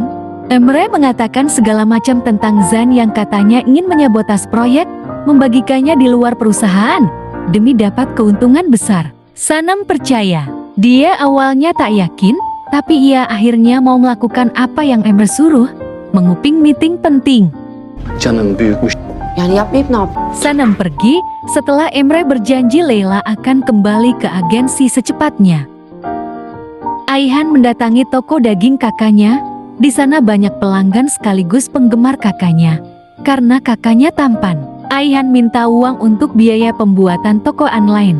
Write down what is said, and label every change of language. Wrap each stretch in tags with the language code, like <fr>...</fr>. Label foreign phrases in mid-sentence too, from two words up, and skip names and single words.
<id>Emre mengatakan segala macam tentang Zan yang katanya ingin menyabotas proyek, membagikannya di luar perusahaan, demi dapat keuntungan besar. Sanem percaya. Dia awalnya tak yakin, tapi ia akhirnya mau melakukan apa yang Emre suruh, menguping meeting penting.</id> <tr>Canım büyükmüş. Yani yapmayıp ne yap?</tr> <id>Sanem pergi setelah Emre berjanji Leila akan kembali ke agensi secepatnya. Aihan mendatangi toko daging kakaknya. Di sana banyak pelanggan sekaligus penggemar kakaknya. Karena kakaknya tampan, Aihan minta uang untuk biaya pembuatan toko online.</id>